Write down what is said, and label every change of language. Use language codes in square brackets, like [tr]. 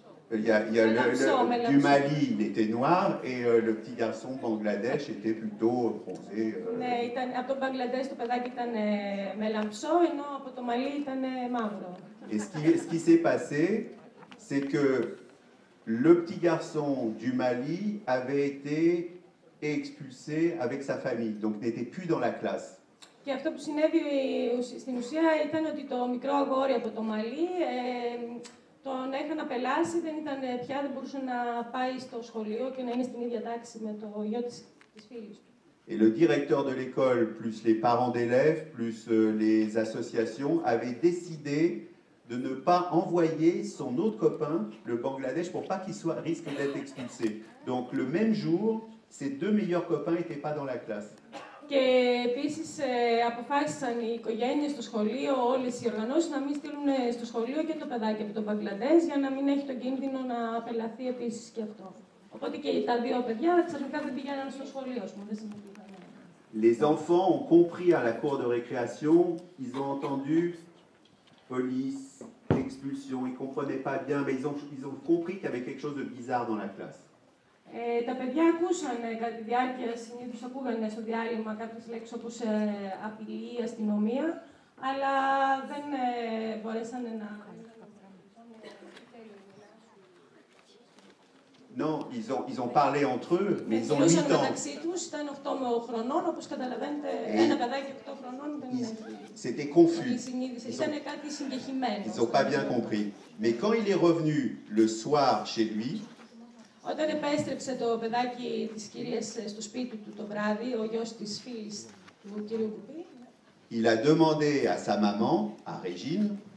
[fr] Il y a du Mali, il était noir, et le petit garçon Bangladesh était plutôt bronzé. [el] Ναι, από το Μπαγκλαντές το παιδάκι ήταν με λαμψό, ενώ από το Μαλί ήταν μαύρο. [fr] Et ce qui s'est passé, c'est que le petit garçon du Mali avait été expulsé avec sa famille, donc n'était plus dans la classe. [el] Και αυτό που συνέβη στην ουσία ήταν ότι το μικρό αγόρι από το Μαλί τον είχαν απελάσει, δεν μπορούσε να πάει στο σχολείο και να είναι στην ίδια τάξη με το γιο της φίλης του. [fr] Et le directeur de l'école, plus les parents d'élèves, plus les associations, avaient décidé de ne pas envoyer son autre copain, le Bangladesh, pour pas qu'il risque d'être expulsé. Donc le même jour, ses deux meilleurs copains n'étaient pas dans la classe. [el] Και επίσης αποφάσισαν οι οικογένειες στο σχολείο, όλες οι οργανώσεις, να μην στείλουν στο σχολείο και το παιδάκι από τον Μπαγκλαντές για να μην έχει τον κίνδυνο να απελαθεί επίσης και αυτό. Οπότε και τα δύο παιδιά ξαφνικά δεν πηγαίναν στο σχολείο, ας πούμε, δεν συμμετείχαν. [fr] Les enfants ont compris à la cour de récréation, ils ont entendu police, expulsion, ils ne comprenaient pas bien, mais ils ont compris qu'il y avait quelque chose de bizarre dans la classe. [el] Τα παιδιά ακούσαν κατά τη διάρκεια, συνήθως ακούγανε στο διάλειμμα κάποιες λέξεις όπως απειλή, αστυνομία, αλλά δεν μπορέσαν να... [fr] Non, ils ont parlé entre eux, mais ils ont 8 ans. [el] μεταξύ τους, ήταν 8 με 8 χρονών, όπως καταλαβαίνετε, ένα παιδάκι 8 χρονών δεν είναι... [fr] C'était confus. [el] Ήταν κάτι συγκεχημένο. [fr] Ils n'ont pas bien compris. Mais quand il est revenu le soir chez lui, [el] όταν επέστρεψε το παιδάκι της κυρίας στο σπίτι του το βράδυ, ο γιος της φίλης του κυρίου Κουπί, [fr] il a demandé à sa maman, à Régine,